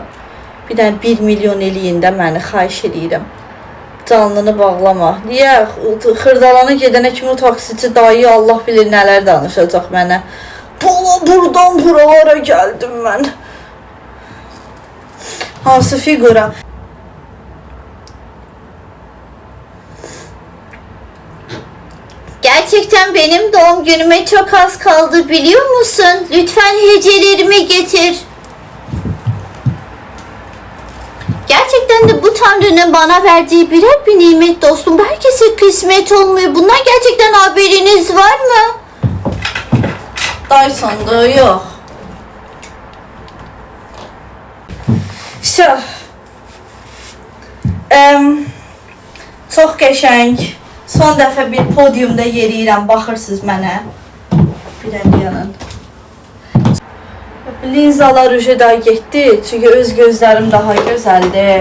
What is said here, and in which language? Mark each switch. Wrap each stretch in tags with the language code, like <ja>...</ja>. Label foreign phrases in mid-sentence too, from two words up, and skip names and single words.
<az>Bir dənə 1 milyon eləyin də məni, xahiş edirəm. Canlını bağlama. Niyə? Xırdalana gedənə kimi o taksici dayı Allah bilir nələr danışacaq mənə. Buradan buralara geldim mən. Hansı figura?</az> <tr>Gerçekten benim doğum günüme çok az kaldı, biliyor musun? Lütfen hediyelerimi getir. Gerçekten de bu Tanrı'nın bana verdiği birer bir nimet dostum. Herkese kısmet olmuyor. Bundan gerçekten haberiniz var mı? Dyson'da yok. İşte</tr> <az>çox qəşəng. Son dəfə bir podiumda yeriyirəm, baxırsınız mənə. Bir dənə yanın. Linzalar ucu da getdi, çünki öz gözlərim daha gözəldir.</az>